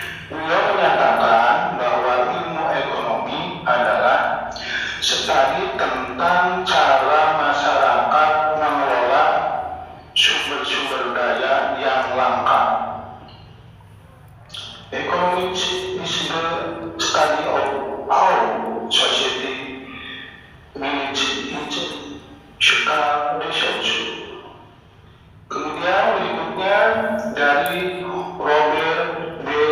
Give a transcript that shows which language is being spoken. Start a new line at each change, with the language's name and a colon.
Indonesian: Beliau menyatakan bahwa ilmu ekonomi adalah studi tentang cara masyarakat mengelola sumber-sumber daya yang langka.
English: Economics is the study of how society manages its scarce resources.
Indonesian: Kemudian berikutnya dari Robert B.